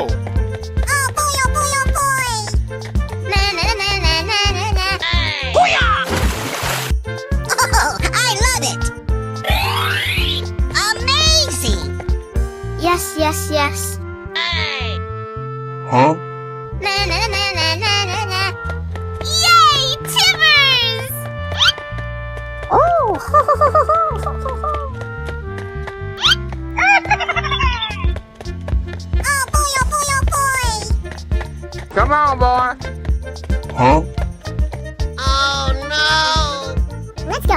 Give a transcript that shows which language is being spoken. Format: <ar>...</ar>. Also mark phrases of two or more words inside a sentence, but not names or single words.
<en>Oh boy, oh boy, oh boy! Oh, I love it! Amazing! Yes, yes, yes. Huh? Yay, Timbers! Oh! Oh boy, oh boy, oh boy! Come on, boy. Huh? Oh no! Let's go!</en>